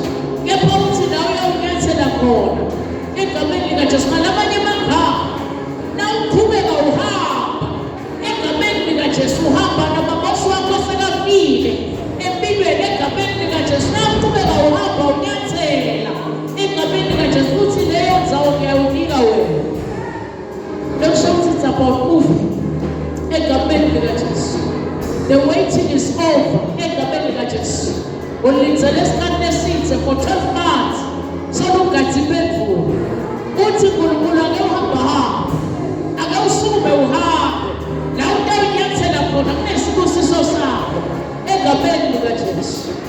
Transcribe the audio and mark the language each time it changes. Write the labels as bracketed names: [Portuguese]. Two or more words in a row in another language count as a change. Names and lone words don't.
[Swati] Kepha uthi nawe uyawunyathela khona egameni likaJesu ngalabanye amagama nawuqhubeka uhamba egameni likaJesu uhamba namabosi wakho sekafile empilweni egameni likaJesu. Nawuqhubeka uhamba unyathela egameni likaJesu uthi leyo ndzawo ngiyawunika wena. Lokusho ukuthi [English] it's about moving [Swati] egameni likaJesu. [English] The waiting is over [Swati] egameni likaJesu. Ulindele isikhathi eside [English] for 12 months [Swati] solungathi impendulo. Uthi uNkulunkulu ake uhamba ake usukume uhambe la utawunyathela khona kunesibusiso sakho egameni likaJesu.